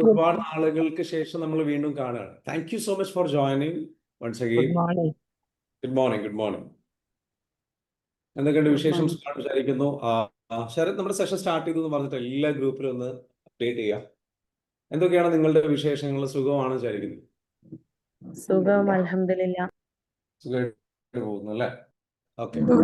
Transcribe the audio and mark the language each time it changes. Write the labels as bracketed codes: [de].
[ml] ഒരുപാട് നാളുകൾക്ക് ശേഷം നമ്മൾ വീണ്ടും കാണുകയാണ്. [en] Thank you so much for joining once again. Good morning. Good morning. Good morning. [ml] എന്തൊക്കെയുണ്ട് വിശേഷം? വിചാരിക്കുന്നു ശരത് നമ്മുടെ സെഷൻ സ്റ്റാർട്ട് ചെയ്തു എന്ന് പറഞ്ഞിട്ട് എല്ലാ ഗ്രൂപ്പിലും ഒന്ന് അപ്ഡേറ്റ് ചെയ്യാം. എന്തൊക്കെയാണ് നിങ്ങളുടെ വിശേഷങ്ങൾ? സുഖമാണെന്ന് വിചാരിക്കുന്നു. സുഖം, അൽഹംദുലില്ലാ. സുഖമായിട്ട് പോകുന്നു അല്ലേ? ഓക്കെ.